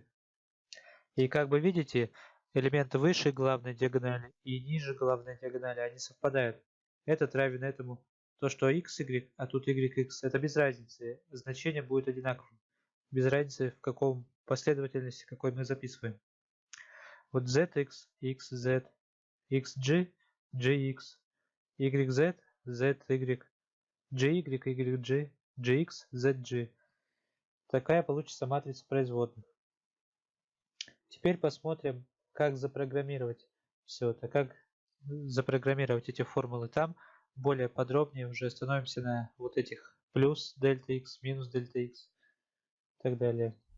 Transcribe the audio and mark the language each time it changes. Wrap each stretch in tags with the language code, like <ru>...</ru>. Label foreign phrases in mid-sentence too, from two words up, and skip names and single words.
<ru>И как бы видите, элементы выше главной диагонали и ниже главной диагонали, они совпадают. Этот равен этому. То, что x, y, а тут y, x, это без разницы. Значение будет одинаковым. Без разницы, в каком последовательности, какой мы записываем. Вот zx, xz, xg, gx, yz, zy, gy, yg, gx, zg. Такая получится матрица производных. Теперь посмотрим, как запрограммировать все это, как запрограммировать эти формулы там. Более подробнее уже остановимся на вот этих плюс дельта x, минус дельта x и так далее.</ru>